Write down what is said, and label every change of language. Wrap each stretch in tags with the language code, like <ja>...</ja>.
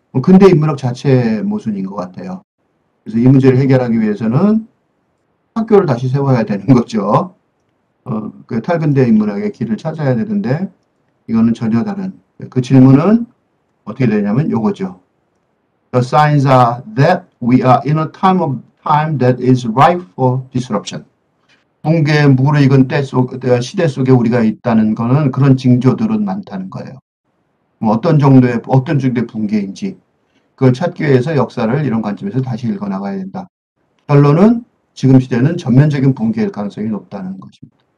<ko>근대 인문학 자체의 모순인 것 같아요. 그래서 이 문제를 해결하기 위해서는 학교를 다시 세워야 되는 거죠. 그 탈근대 인문학의 길을 찾아야 되는데 이거는 전혀 다른. 그 질문은 어떻게 되냐면 요거죠.</ko> <en>The signs are that we are in a time that is ripe for disruption.</en> <ko>붕괴에 무르익은 시대 속에 우리가 있다는 거는 그런 징조들은 많다는 거예요. 어떤 정도의 붕괴인지 그걸 찾기 위해서 역사를 이런 관점에서 다시 읽어나가야 된다. 결론은 지금 시대는 전면적인 붕괴일 가능성이 높다는 것입니다.</ko>